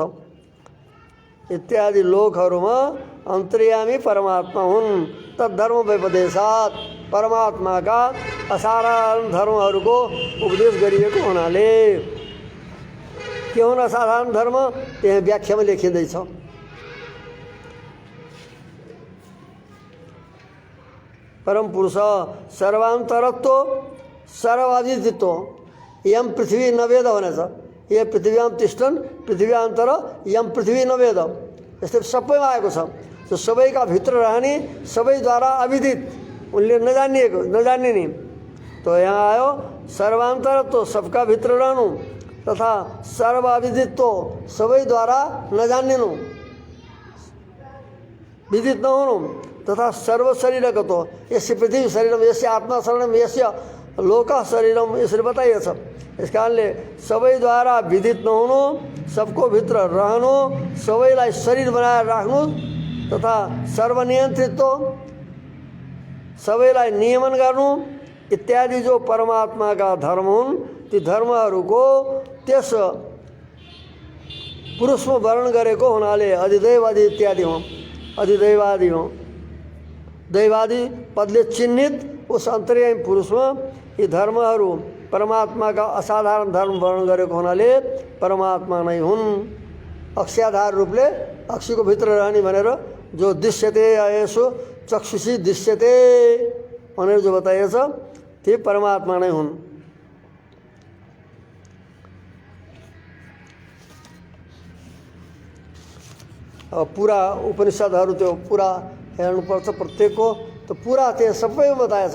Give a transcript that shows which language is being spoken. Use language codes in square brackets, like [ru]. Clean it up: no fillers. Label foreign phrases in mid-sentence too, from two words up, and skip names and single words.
[ne] इत्यादि लोकहरूमा अन्तर्यामी परमात्मा हुन् तद्धर्म व्यपदेशात् परमात्माका असाधारण धर्महरूको उपदेश गरिएको हुनाले के हुन् असाधारण धर्म त्यहाँ व्याख्यामा लेखिँदैछ। परम पुरुष सर्वान्तरत्व सर्वाधित्व [sa] यम पृथ्वी नवेद [ne] भनेछ। [sa] ये पृथ्व्याम तिष्ठन् पृथ्व्यान्तर यम पृथ्वी नवेद [ne] यस्तै सबैमा आएको छ। जो सबैका भित्र रहने सबैद्वारा अविदित उनले नजान्ने नि तो यहाँ आयो सर्वान्तरत्व सबका भित्र रहनु तथा सर्वाविदित्व सबैद्वारा नजान्नु विदित नहुनु तथा सर्वशरीरगतो [sa] यस्य पृथ्वी शरीरम यस्य आत्मा शरणम यस्य लोक शरीरम [ne] यसरी बताइएको छ। यस कारणले सबैद्वारा विदित नहुनु, सबको भित्र रहनु, सबैलाई शरीर बनाएर राख्नु तथा सर्वनियन्त्रित्व, सबैलाई नियमन गर्नु इत्यादि जो परमात्माका धर्म हुन्, ती धर्महरूको त्यस पुरुषमा वर्णन गरेको हुनाले अधिदैवादी इत्यादि हुँ। अधिदैवादी हुँ, दैवादी पदले चिन्हित उस अन्तर्यामी पुरुषमा यी धर्महरू परमात्माका असाधारण धर्म वर्णन गरेको हुनाले परमात्मा नै हुन्। अक्ष्याधार रूपले अक्षीको भित्र रहने भनेर जो दृश्यते यसो [sa] चक्षुषी दृश्यते [ne] भनेर जो बताइएछ ती परमात्मा नै हुन्। अब पुरा उपनिषदहरू त्यो पुरा हेर्नुपर्छ प्रत्येकको, त पुरा त्यो सबै बताएछ।